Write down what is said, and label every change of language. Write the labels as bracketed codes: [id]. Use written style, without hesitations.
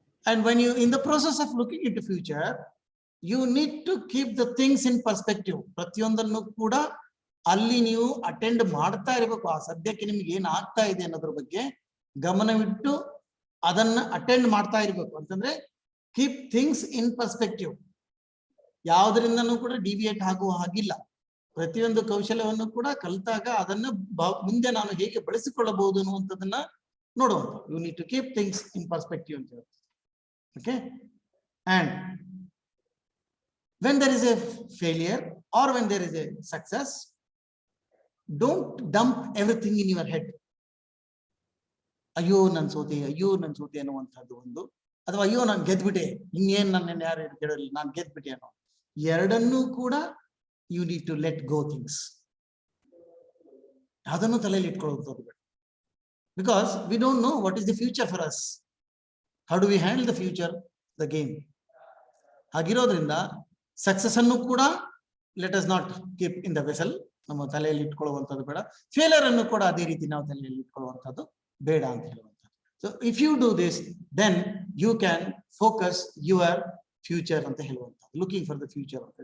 [en] And when you in the process of looking into future, you need to keep the things in perspective. [kn] ಪ್ರತಿಯೊಂದನ್ನು ಕೂಡ ಅಲ್ಲಿ ನೀವು attend ಮಾಡ್ತಾ ಇರಬೇಕು. ಆ ಸದ್ಯಕ್ಕೆ ನಿಮ್ಗೆ ಏನ್ ಆಗ್ತಾ ಇದೆ ಅನ್ನೋದ್ರ ಬಗ್ಗೆ ಗಮನವಿಟ್ಟು ಅದನ್ನ ಅಟೆಂಡ್ ಮಾಡ್ತಾ ಇರ್ಬೇಕು. ಅಂತಂದ್ರೆ [en] Keep things in perspective. [kn] ಯಾವುದರಿಂದನೂ ಕೂಡ ಡಿವಿಯೇಟ್ ಆಗುವ ಹಾಗಿಲ್ಲ. ಪ್ರತಿಯೊಂದು ಕೌಶಲ್ಯವನ್ನು ಕೂಡ ಕಲಿತಾಗ ಅದನ್ನ ಮುಂದೆ ನಾನು ಹೇಗೆ ಬಳಸಿಕೊಳ್ಳಬಹುದು ಅನ್ನುವಂಥದ್ದನ್ನ ನೋಡುವಂತ. [en] you need to keep things in perspective [kn] ಅಂತ ಹೇಳ್ತಾರೆ. [en] Okay, and when there is a failure or when there is a success, don't dump everything in your head. [kn] ಅಯ್ಯೋ ನನ್ ಸೋತೆ ಅನ್ನುವಂಥದ್ದು ಒಂದು, ಅಥವಾ ಅಯ್ಯೋ ನಾನು ಗೆದ್ಬಿಟ್ಟೆ, ಇನ್ನೇನ್ ನನ್ನ ಯಾರು ಗೆಡಲಿ, ನಾನು ಗೆದ್ಬಿಟ್ಟೆ ಅನ್ನೋ ಎರಡನ್ನೂ ಕೂಡ [en] You need to let go things. [kn] ಅದನ್ನು ತಲೆಯಲ್ಲಿ ಇಟ್ಕೊಳ್ಳುವಂಥದ್ದು ಬೇಡ. [en] Because we don't know what is the future for us. How do we handle the future, the game? [kn] ಹಾಗಿರೋದ್ರಿಂದ success ಅನ್ನು ಕೂಡ [en] let us not keep in the vessel, [kn] ನಮ್ಮ ತಲೆಯಲ್ಲಿ ಇಟ್ಕೊಳ್ಳುವಂಥದ್ದು ಬೇಡ. Failure ಅನ್ನು ಕೂಡ ಅದೇ ರೀತಿ ನಾವು ತಲೆಯಲ್ಲಿ ಇಟ್ಕೊಳ್ಳುವಂಥದ್ದು ಬೇಡ ಅಂತ ಹೇಳುವಂಥದ್ದು. [en] so if you do this then you can focus your future [kn] ಅಂತ ಹೇಳುವಂಥದ್ದು. [en] Looking for the future ಅಂತ.